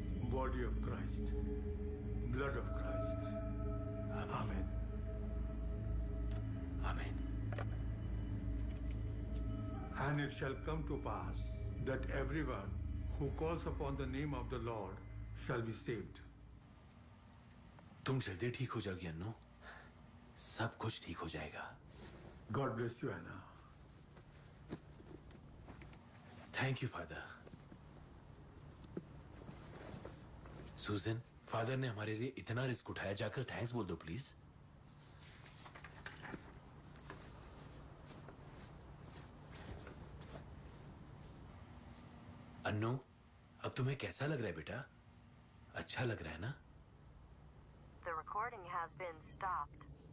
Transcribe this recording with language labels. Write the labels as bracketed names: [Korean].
[English] Body of Christ, blood of Christ. Amen. Amen. And it shall come to pass that everyone who calls upon the name of the Lord shall be saved. [Hindi] तुम जल्दी ठीक हो जाओगी अन्नू, सब कुछ ठीक हो जाएगा। [English] God bless you, Anna. Thank you father. [Hindi] सूजन, फादर ने हमारे लिए इतना रिस्क उठाया, जाकर थैंक्स बोल दो प्लीज। अन्नू, अब तुम्हें कैसा लग रहा है बेटा? अच्छा लग रहा है ना? [English] The recording has been stopped.